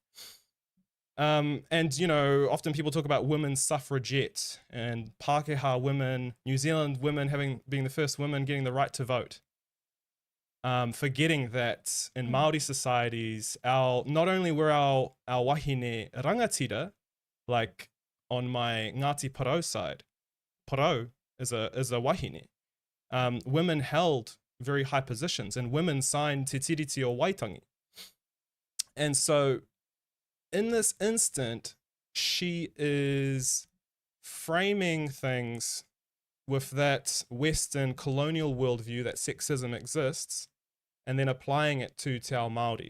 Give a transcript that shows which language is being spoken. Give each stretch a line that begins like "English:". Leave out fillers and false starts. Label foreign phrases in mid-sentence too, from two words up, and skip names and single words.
English: And, you know, often people talk about women's suffragette and Pākehā women, New Zealand women being the first women getting the right to vote. Forgetting that in Māori societies, not only were our
Māori: wahine rangatira,
English: like on my Ngāti Porou side, Porou is a wahine, women held very high positions and women signed Te Tiriti o Waitangi. And so in this instant, she is framing things with that Western colonial worldview that sexism exists, and then applying it to
Māori: Te Ao Māori.